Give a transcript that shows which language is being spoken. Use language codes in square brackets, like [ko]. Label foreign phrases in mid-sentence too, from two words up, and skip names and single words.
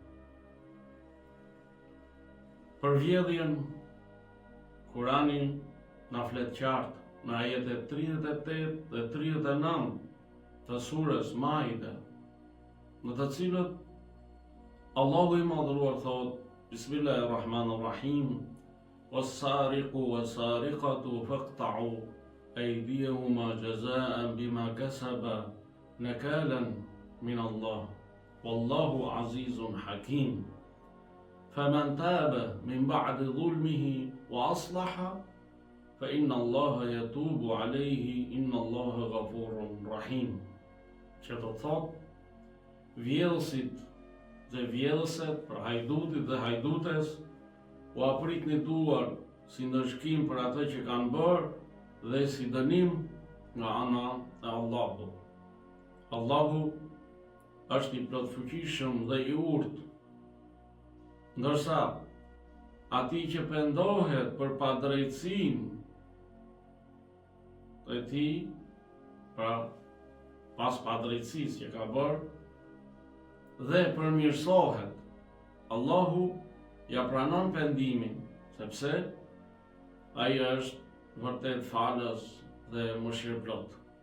[sq] Për vjedhjen, Kurani na flet qartë në ajetet 38 dhe 39 të surës Maide, në të cilët Allahu i madhëruar thot: Bismillahirrahmanirrahim, [ar] والسارق والسارقة فاقطعوا أيديهما جزاء بما كسبا نكالا من الله والله عزيز حكيم. فمن تاب من بعد ظلمه وأصلح فإن الله يتوب عليه إن الله غفور رحيم. [sq] Që do të thot, vjedhësit dhe vjedhëset, për hajdutit dhe hajdutes, u apritni duar si ndëshkim për atë që kanë bërë dhe si dënim nga ana e Allahut. Allahu është i plotfuqishëm dhe i urtë, ndërsa ati që pendohet për padrejtësinë e tij, pra pas padrejtësisë që ka bërë dhe përmirësohet, Allahu ja pranon pendimin, sepse ai është vërtet falës dhe mëshirëplot.